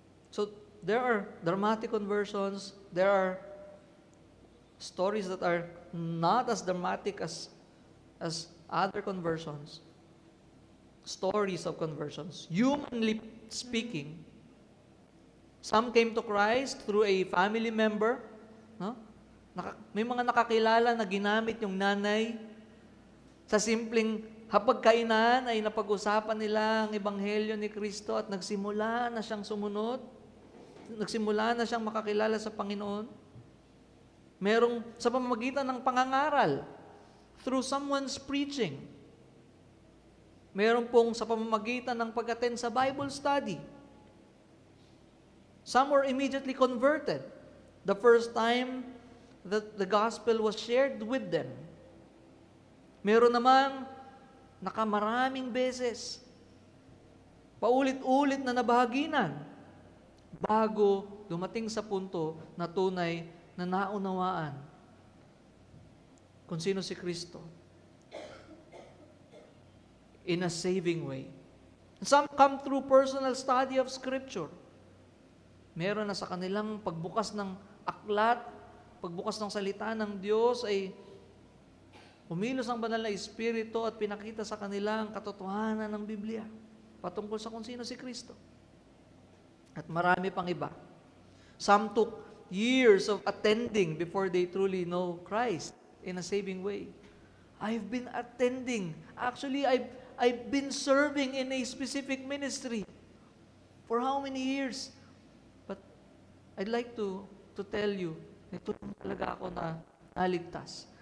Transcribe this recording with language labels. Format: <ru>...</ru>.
<en>So there are dramatic conversions, there are stories that are not as dramatic as other conversions. Stories of conversions. Humanly speaking, some came to Christ through a family member. No?</en> <tl>May mga nakakilala na ginamit yung nanay sa simpleng hapagkainan ay napag-usapan nila ang ebanghelyo ni Kristo at nagsimula na siyang sumunod. Nagsimula na siyang makakilala sa Panginoon. Merong sa pamamagitan ng pangangaral,</tl> <en>through someone's preaching.</en> <tl>Meron pong sa pamamagitan ng pag-attend sa Bible study.</tl> <en>Some were immediately converted the first time that the gospel was shared with them.</en> <tl>Meron namang nakamaraming beses, paulit-ulit na nabahaginan bago dumating sa punto na tunay na naunawaan kung sino si Kristo</tl> <en>in a saving way. Some come through personal study of Scripture.</en> <tl>Meron na sa kanilang pagbukas ng aklat, pagbukas ng salita ng Diyos ay umilos ang banal na Espiritu at pinakita sa kanila ang katotohanan ng Biblia patungkol sa kung sino si Kristo. At marami pang iba.</tl> <en>Some took years of attending before they truly know Christ in a saving way. I've been attending. Actually, I've been serving in a specific ministry. For how many years? But I'd like to tell you,</en> <tl>nito lang talaga ako na naligtas.</tl>